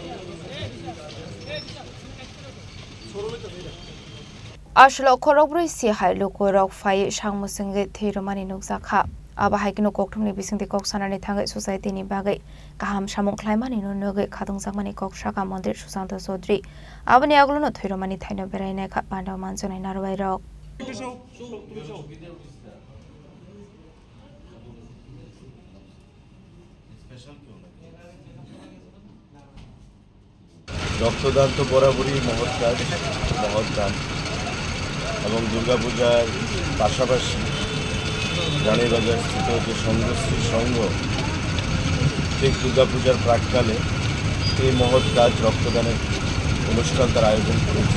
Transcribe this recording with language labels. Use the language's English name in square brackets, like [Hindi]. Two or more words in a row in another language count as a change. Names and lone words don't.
[Kok Borok] Ashlo Korobri si Hai Lukorok Fai Shangmusinge Tiromani Nukzaka. Aba haikino koktumni bisingte koksanani thangai society ni bagai kaham samung klaimani no noge khadung samani kokshaka mondir susanto sodri abani aglono thoiromani thaino beraina kha panda manchonai narwai rok [Bangla] রক্তদান তো বরাবরই মহৎ কাজ মহৎ দান এবং দুর্গাপূজার পাশাপাশি রানীবাজার স্থিত যে সংঘশ্রী সংঘ ঠিক দুর্গাপূজার প্রাককালে এই মহৎ কাজ রক্তদানের অনুষ্ঠান তারা আয়োজন করেছে।